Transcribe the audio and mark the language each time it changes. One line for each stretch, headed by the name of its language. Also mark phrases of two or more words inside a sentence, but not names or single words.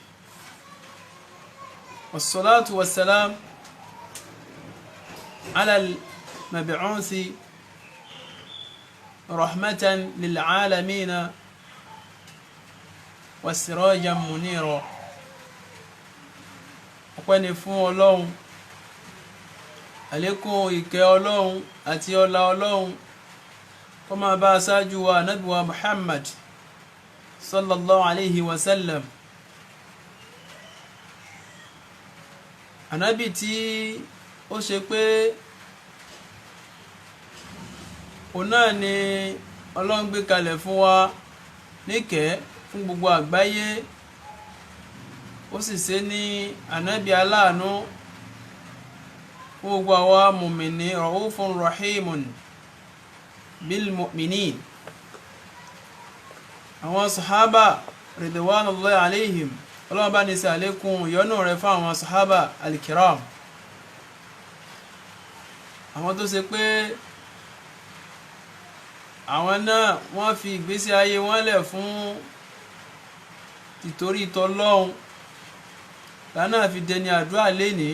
Arabic: والصلاة والسلام على المبعوث رحمة للعالمين وسراجا منيرا.
Yoruba: ọpẹ́ ni fún Ọlọ́run, àlékún ìkẹ́ Ọlọ́run àti ọlá Ọlọ́run kó máa bá aṣáájú wa Ànábì wa Muhammad
Arabic: صلى الله عليه وسلم.
Yoruba: Ànábì tí ó ṣe pé òun náà ni Ọlọ́run gbé kalẹ̀ fún wa níkẹ́ fún gbogbo àgbáyé, ó sì ṣe ní ànábì aláàánú fún gbogbo àwa mùmìnì,
Arabic: رءوف رحيم بالمؤمنين.
Yoruba: àwọn sàhábà
Arabic: رضوان الله عليهم,
Yoruba: Ọlọ́run bá ní ṣe àlékún ìyọ́nú rẹ̀ fún àwọn sàhábà al-kiram, àwọn tó ṣe pé àwọn náà wọ́n fi ìgbésí ayé wọn lẹ̀ fún tìtorí t'Ọlọ́run, lánàá fi dẹni àdúrà lénìí.